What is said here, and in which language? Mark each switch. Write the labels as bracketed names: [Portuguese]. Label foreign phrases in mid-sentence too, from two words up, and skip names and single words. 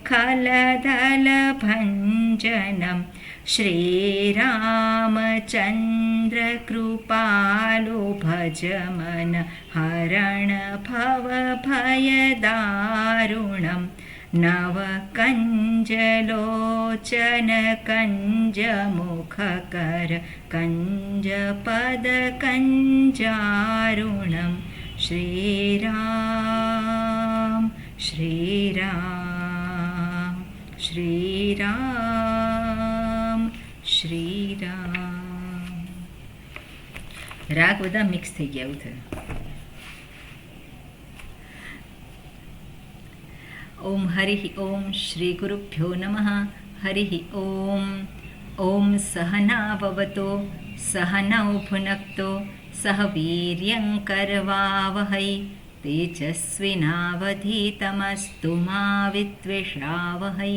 [Awadhi] खलदलभञ्जनं श्रीरामचन्द्र कृपालु भज मन हरण भवभयदारुणं नवकञ्जलोचन कञ्जमुखकर कञ्जपदकञ्जारुणं श्रीराम श्रीराम श्रीराम श्रीराम [Gujarati] राग બધા મિક્સ થઈ ગયા એવું થયું. [Sanskrit] ओम हरि ओम श्री गुरुभ्यो नमः. हरि ओम. ओम सहना भवतु सहनौ भुनक्तु सह वीर्यं करवावहै तेजस्विनावधीतमस्तु मा विद्विषावहै.